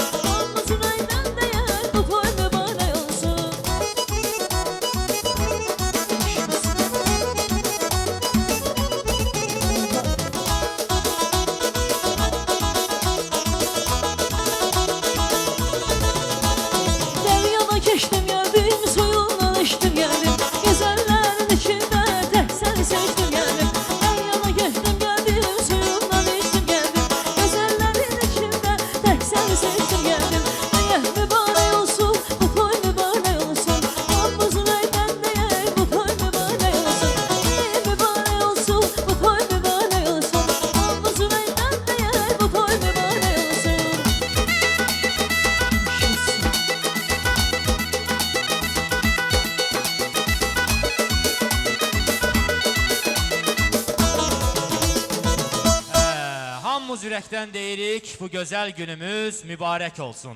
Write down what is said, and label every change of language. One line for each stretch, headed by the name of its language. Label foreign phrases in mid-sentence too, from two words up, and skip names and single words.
Azerbaijani: Hamımız ürəkdən deyək, bu toy mübarək olsun.
Turkish: Deryana keçdim geldim, suyundan içtim geldim. Güzellerin içinde tek seni seçtim geldim. Deryana geçtim geldim, suyundan içtim geldim. Güzellerin içinde tek seni seçtim geldim.
Azerbaijani: Deyək mübarək olsun, bu toy mübarək olsun. Hamımızın əydən deyək, bu toy mübarək olsun. Deyək mübarək olsun, bu toy mübarək olsun. Hamımızın əydən deyək, bu toy mübarək olsun. Hamımız ürəkdən deyirik, bu gözəl günümüz mübarək olsun.